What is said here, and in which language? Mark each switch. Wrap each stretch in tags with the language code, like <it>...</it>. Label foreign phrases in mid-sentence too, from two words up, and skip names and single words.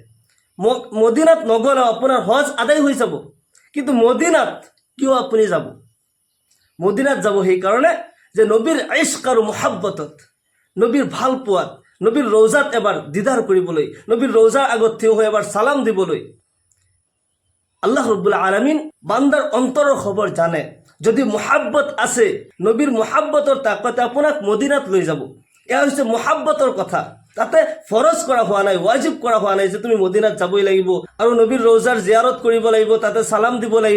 <as>মদিনাত নগ'লেও আপোনাৰ হজ আদায় হৈ যাব। কিন্তু মদিনাত কিয় আপুনি যাব? মদিনাত যাব সেইকাৰণে যে নবীৰ ইশক আৰু মুহাব্বতত, নবীৰ ভাল পোৱাত, নবীৰ ৰৌজাত এবাৰ দিদাৰ কৰিবলৈ, নবীৰ ৰৌজাৰ আগত থিয় হৈ এবাৰ সালাম দিবলৈ।</as> <ar>الله رب العالمين</ar> <as>বান্দাৰ অন্তৰৰ খবৰ জানে। যদি মুহাব্বত আছে, নবীৰ মুহাব্বতৰ তাকতে আপোনাক মদিনাত লৈ যাব। এয়া হৈছে মুহাব্বতৰ কথা। তাতে ফৰজ কৰা হোৱা নাই, ওয়াজিব কৰা হোৱা নাই যে তুমি মদিনাত যাবই লাগিব আৰু নবীৰ ৰৌজাৰ জিয়াৰত কৰিব লাগিব, তাতে সালাম দিব লাগিব।</as>